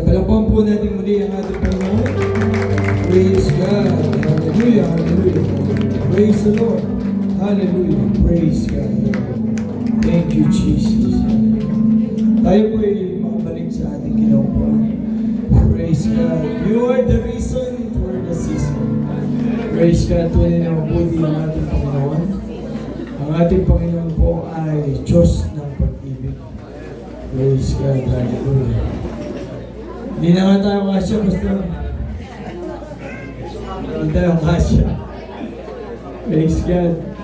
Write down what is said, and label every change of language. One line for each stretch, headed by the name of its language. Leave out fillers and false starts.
Filipino: Palakpan po natin muli ang ating Panginoon.
English: Praise God. Hallelujah. Hallelujah. Praise the Lord. Hallelujah. Praise God. Thank you, Jesus.
Filipino: Tayo po ay makabalik sa ating kinaupuan.
English: Praise God. You are the reason for the season. Praise God.
Filipino: Tunay na mabuti ang ating Panginoon. Ang ating Panginoon po ay Diyos ng pag-ibig.
English: Praise God. Hallelujah.
Filipino: Hindi na nga tayo kasya, basta. Hindi tayo kasya.
English: Praise God.